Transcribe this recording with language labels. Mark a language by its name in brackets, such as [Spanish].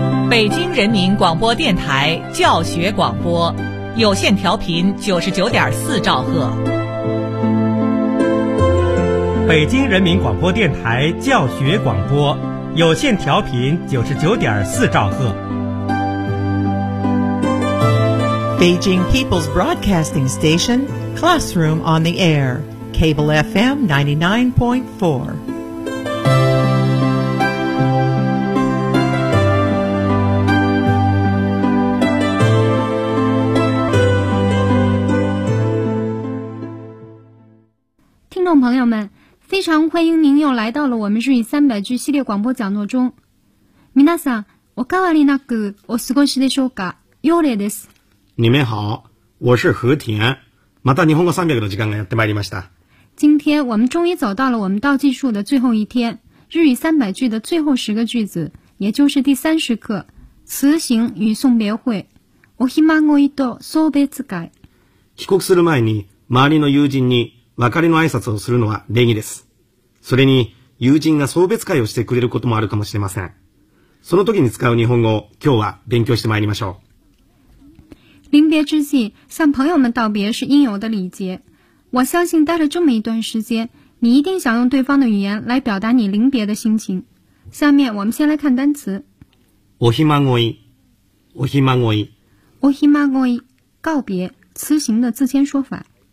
[Chinese] 北京人民广播电台教学广播，有线调频99.4兆赫。北京人民广播电台教学广播，有线调频99.4兆赫。 [English] Beijing People's Broadcasting Station, Classroom on the Air, Cable FM 99.4. [Chinese] Listeners, 朋友们，非常欢迎您又来到了我们日语300句系列广播讲座中。 [Japanese] 皆さん、おかわりなくお過ごしでしょうか。ヨレです。 [Chinese] 你们好，我是和田。 [Japanese] また日本語300の時間がやってまいりました。 [Chinese] 今天我们终于走到了我们倒计数的最后一天，日语300句的最后10个句子，也就是第30课，辞行与送别会。 [Japanese] お暇ごいと送別会。帰国する前に周りの友人に別れの挨拶をするのは礼儀です。それに友人が送別会をしてくれることもあるかもしれません。その時に使う日本語を今日は勉強してまいりましょう。 [Chinese] 临别之际，向朋友们道别是应有的礼节。我相信待了这么一段时间，你一定想用对方的语言来表达你临别的心情。下面我们先来看单词。 [Japanese] お暇ごい、お暇ごい、 [Chinese] お暇ごい，告别，辞行的自谦说法。